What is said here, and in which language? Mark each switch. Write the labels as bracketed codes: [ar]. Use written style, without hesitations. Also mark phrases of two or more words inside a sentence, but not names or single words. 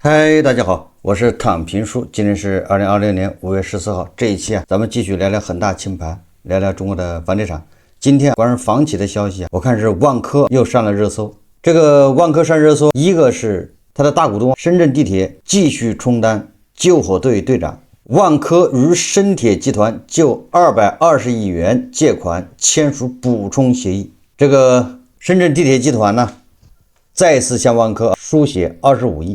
[zh] 嗨，大家好，我是躺平叔。今天是2020年5月14号。这一期咱们继續聊聊恒大清盘，聊聊中國的房地產。今天關於房企的消息我看是萬科又上了熱搜。這個萬科上熱搜，一個是它的大股東深圳地鐵繼續充當救火隊隊長，萬科與深鐵集團就220億元借款簽署補充協議。這個深圳地鐵集團呢，再次向萬科輸血25億。